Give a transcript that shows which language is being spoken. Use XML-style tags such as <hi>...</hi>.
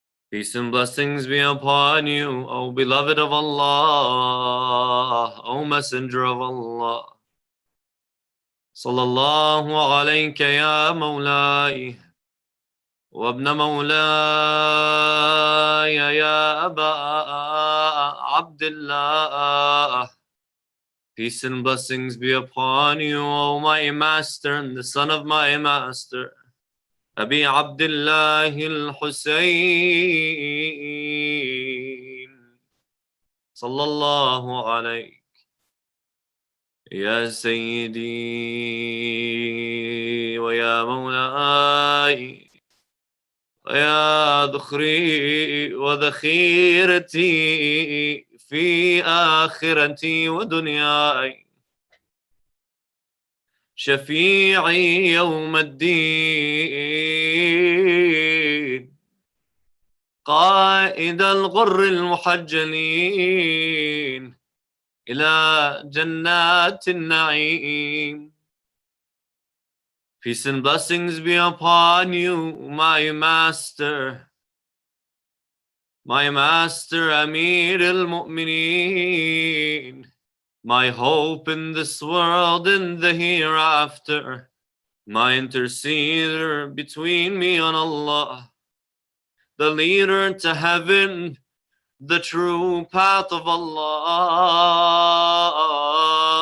<en>Peace and blessings be upon you, O beloved of Allah, O messenger of Allah.</en> <ar>Sallallahu alayka ya Mawlai. وابن مولاي يا أبا عبد الله.</ar> <en>Peace and blessings be upon you, O my master and the son of my master, Abi Abdullah al-Husayn.</en> <ar>Sallallahu alayk. Ya Sayyidi wa ya Mawlai. يا ذخري وذخيرتي في آخرتي ودنياي شفيعي يوم الدين قائد الغر المحجلين إلى جنات النعيم.</ar> <en>Peace and blessings be upon you, my master Amir al-Mu'mineen, my hope in this world and the hereafter, my interceder between me and Allah, the leader to heaven, the true path of Allah,</en>